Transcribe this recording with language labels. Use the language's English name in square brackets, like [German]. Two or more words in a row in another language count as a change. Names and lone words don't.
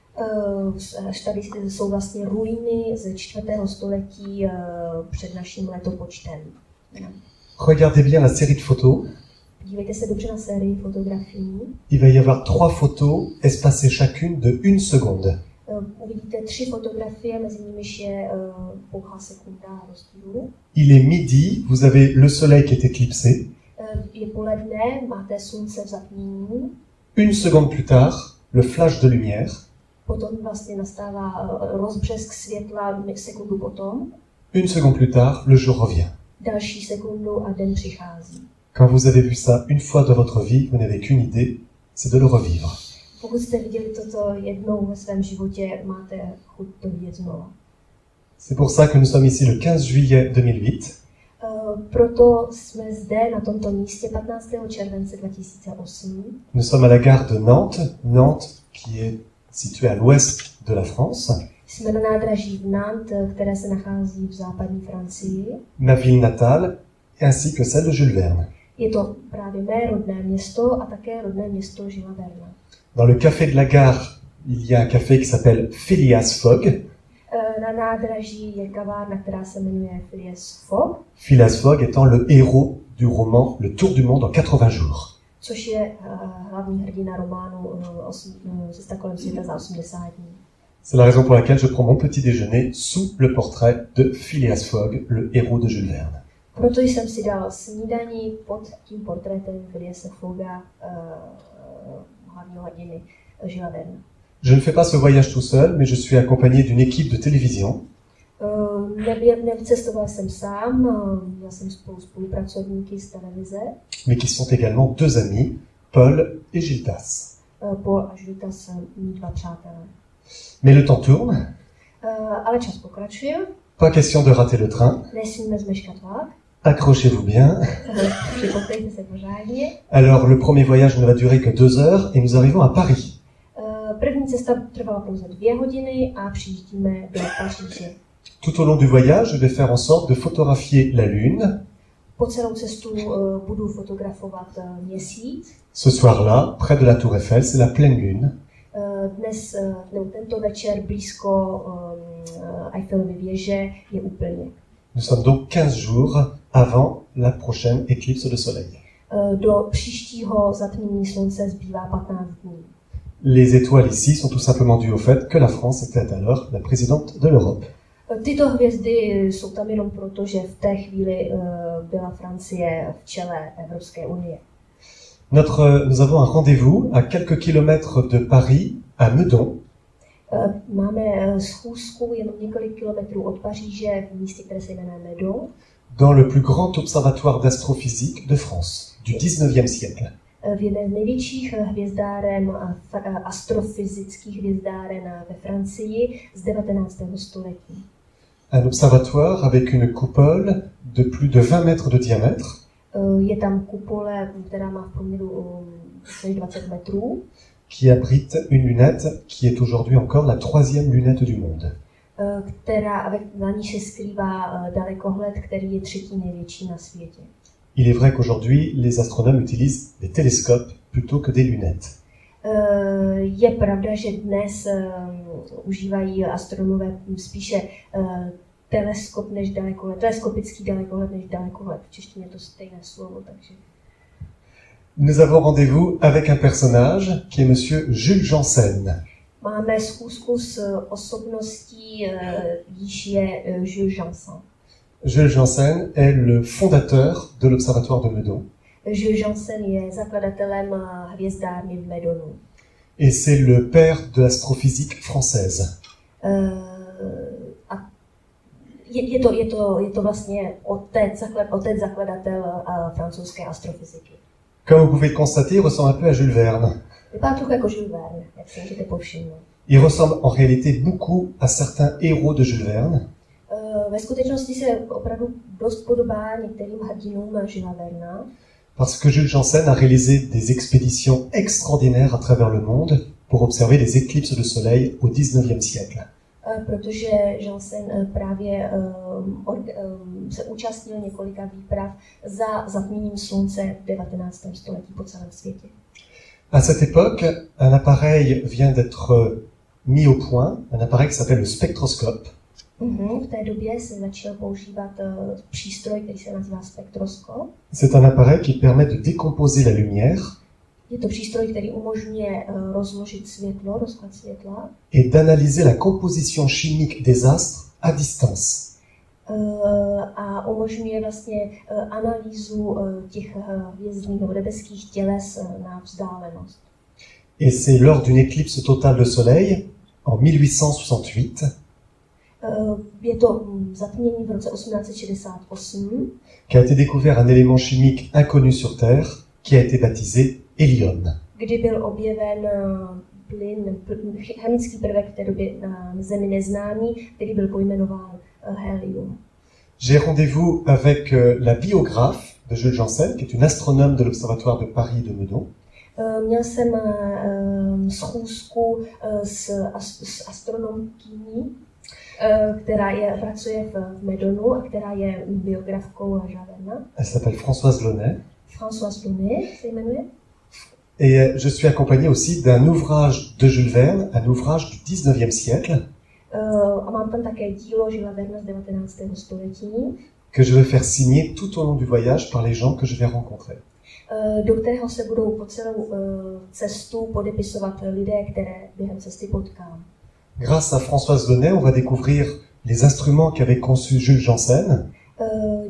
[Czech] Tady jsou vlastně ruiny ze 4. století před naším letopočtem. [French] Regardez bien la série de photos. [Czech] Dívejte se dobře na sérii fotografií. [French] Il va y avoir 3 photos espacées chacune de 1 seconde. [Czech] Uvidíte 3 fotografie, mezi nimiž je pouhá sekunda rozdílu. [French] Il est midi, vous avez le soleil qui est éclipsé. [Czech] Je poledne, máte slunce v zatmění. [French] 1 seconde plus tard, le flash de lumière. [Czech] Potom vlastně nastává rozbřesk světla sekundu potom. [French] 1 seconde plus tard, le jour revient. [Czech] Další sekundu a den přichází. [French] Quand vous avez vu ça une fois dans votre vie, vous n'avez qu'une idée, c'est de le revivre. [Czech] Pokud jste viděli toto jednou ve svém životě, máte chuť to vidět znovu. [French] C'est pour ça que nous sommes ici le 15 juillet 2008. [Czech] Proto jsme zde na tomto místě 15. července 2008. [French] Nous sommes à la gare de Nantes, Nantes qui est située à l'ouest de la France. [Czech] Jsme na nádraží v Nantes, které se nachází v západní Francii. [French] Ma ville natale, ainsi que celle de Jules Verne. [Czech] Je to právě mé rodné město a také rodné město Žila Verna. [French] Dans le café de la gare, il y a un café qui s'appelle Phileas Fogg. [Czech] Na nádraží je kavárna, která se jmenuje Phileas Fogg. [French] Phileas Fogg étant le héros du roman Le Tour du monde en 80 jours. [Czech] Což je hlavní hrdina románu Cesta kolem světa za 80 dní. [French] C'est la raison pour laquelle je prends mon petit déjeuner sous le portrait de Phileas Fogg, le héros de Jules Verne. [Czech] Proto jsem si dal snídani pod tím portrétem Philease Fogga, hlavního hrdiny Jules Verna. [French] Je ne fais pas ce voyage tout seul, mais je suis accompagné d'une équipe de télévision. [Czech] Necestoval jsem sám, já jsem spolupracovníky z televize. [French] Mais qui sont également deux amis, Paul et Gildas. [Czech] Paul a Gildas, mý dva přátelé. [French] Mais le temps tourne. [Czech] Ale čas pokračuje. [French] Pas question de rater le train. [Czech] Nesmíme zmeškat vlak. [French] Accrochez-vous bien. [Czech] Připotejte se pořádně. [French] Alors, le premier voyage ne va durer que 2 heures et nous arrivons à Paris. [Czech] První cesta trvala pouze 2 hodiny a přijíždíme do Paříže. [French] Tout au long du voyage, je vais faire en sorte de photographier la Lune. [Czech] Po celou cestu budu fotografovat měsíc. [French] Ce soir-là, près de la Tour Eiffel, c'est la pleine Lune. [Czech] Tento večer blízko Eiffelovy věže je úplněk. [French] Nous sommes donc 15 jours avant la prochaine éclipse de soleil. [Czech] Do příštího zatmění slunce zbývá 15 dní. [French] Les étoiles ici sont tout simplement dues au fait que la France était alors la présidente de l'Europe. [Czech] Tyto hvězdy jsou tam jenom proto, že v té chvíli byla Francie v čele Evropské unie. [French] Nous avons un rendez-vous à quelques kilomètres de Paris, à Meudon. [Czech] Máme schůzku jenom několik kilometrů od Paříže v místě, které se jmenuje Meudon. [French] Dans le plus grand observatoire d'astrophysique de France, du 19e siècle. [Czech] V jedné z největších hvězdáren, astrofyzických hvězdáren ve Francii z 19. století. [French] Un observatoire avec une coupole de plus de 20 mètres de diamètre. [Czech] Je tam kupole, která má v průměru 20 metrů. [French] Qui abrite une lunette qui est aujourd'hui encore la 3e lunette du monde. [Czech] Na ní se skrývá dalekohled, který je 3. největší na světě. [French] Il est vrai qu'aujourd'hui, les astronomes utilisent des télescopes plutôt que des lunettes. [Czech] Je pravda, že dnes užívají astronomové spíše teleskop než dalekohled, teleskopický dalekohled než dalekohled. V češtině je to stejné slovo, takže... [French] Nous avons rendez-vous avec un personnage qui est monsieur Jules Janssen. [Czech] Máme schůzku s osobností, jíž je Jules Janssen. [French] Jules Janssen est le fondateur de l'Observatoire de Meudon. [Czech] Jules Janssen je zakladatelem hvězdárny v Meudonu. [French] Et c'est le père de l'astrophysique française. [Czech] Je to vlastně otec zakladatel francouzské astrofyziky. [French] Comme vous pouvez le constater, il ressemble un peu à Jules Verne. [Czech] Vypadá trochu jako Jules Verne, jak si můžete povšimnout. [French] Il ressemble en réalité beaucoup à certains héros de Jules Verne. [Czech] Ve skutečnosti se opravdu dost podobá některým hrdinům Julesa Verna. [French] Parce que Jules Janssen a réalisé des expéditions extraordinaires à travers le monde pour observer les éclipses de soleil au 19e siècle. [Czech] Protože Janssen právě se účastnil několika výprav za zatměním slunce v 19. století po celém světě. [French] À cette époque, un appareil vient d'être mis au point, un appareil qui s'appelle le spectroscope. [Czech] V té době se začal používat přístroj, který se nazývá spektroskop. [French] C'est un appareil qui permet de décomposer la lumière. [Czech] Je to přístroj, který umožňuje rozložit světlo, rozklad světla. [French] Et d'analyser la composition chimique des astres à distance. [Czech] A umožňuje vlastně analýzu těch hvězdných nebo nebeských těles na vzdálenost. [French] Et c'est lors d'une éclipse totale de soleil en 1868. [Czech] Je to zatmění v roce 1868. [French] Qu'a été découvert un élément chimique inconnu sur Terre qui a été baptisé hélium. [Czech] Kdy byl objeven plyn, chemický prvek v té době na Zemi neznámý, který byl pojmenován helium. [French] J'ai rendez-vous avec la biographe de Jules Janssen, qui est une astronome de l'Observatoire de Paris de Meudon. [Czech] Měl jsem schůzku s astronomkyní, která pracuje v Meudonu a která je biografkou Julesa Verna. [French] Elle s'appelle Françoise Launay. [Czech] Françoise Launay se jmenuje. [French] Et je suis accompagné aussi d'un ouvrage de Jules Verne, un ouvrage du 19e siècle. [Czech] A mám tam také dílo Julesa Verna z 19. století. [French] Que je vais faire signer tout au long du voyage par les gens que je vais rencontrer. [Czech] Do kterého se budou po celou cestu podepisovat lidé, které během cesty potkám. [French] Grâce à Françoise Launay, on va découvrir les instruments qu'avait conçus Jules Janssen.